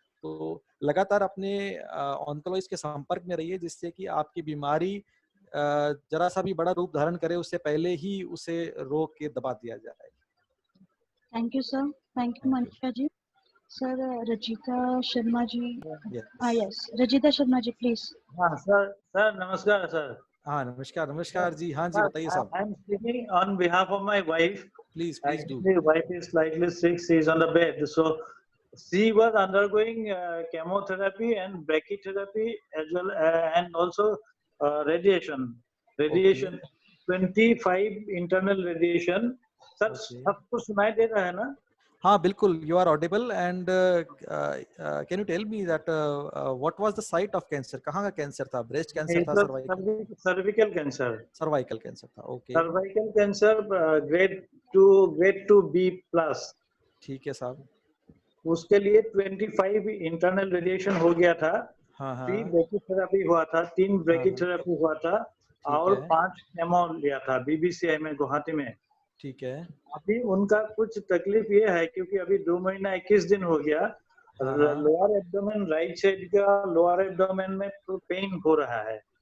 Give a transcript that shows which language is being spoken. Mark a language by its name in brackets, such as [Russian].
[Hindi] तो लगातार अपने ऑन्कोलॉजिस्ट के संपर्क में रहिए, जिससे कि आपकी बीमारी जरा सा भी बड़ा रूप धारण करे उससे पहले ही उसे रोक के दबा दिया जाए। Thank you sir, thank you Manisha ji. Sir Rajitha Sharma ji, yes Rajitha Sharma ji please. हाँ सर, सर नमस्कार सर। हाँ नमस्कार, नमस्कार जी। हाँ जी बताइए साहब। [English] I am speaking on behalf of my wife. Please please do. Actually, wife is slightly sick. She is on the bed. So she was undergoing chemotherapy and brachytherapy as well, and also radiation. Radiation, 25 internal radiation. [Hindi] Sir, आपको सुनाई दे रहा है ना? हाँ बिल्कुल, [English] you are audible and can you tell me that what was the site of cancer? [Hindi] कहाँ का cancer था? ब्रेस्ट कैंसर [English] It [Hindi] था? [English] was [Hindi] cervical? [English] cervical cancer. [Hindi] Cervical cancer था, okay. [English] Cervical cancer, grade 2B plus. [Hindi] ठीक है साहब। उसके लिए 25 इंटरनल रेडिएशन हो गया था। हाँ हाँ 3 ब्रैकीथेरेपी हुआ था, 3 ब्रैकीथेरेपी हुआ था और 5 केमो लिया था बीबीसीआई में गुवाहाटी में। ठीक है। अभी उनका कुछ तकलीफ ये है क्योंकि अभी 2 महीना 21 दिन हो गया, लोअर एब्डोमेन राइट साइड का लोअर एब्डोमेन में पेन हो रहा है।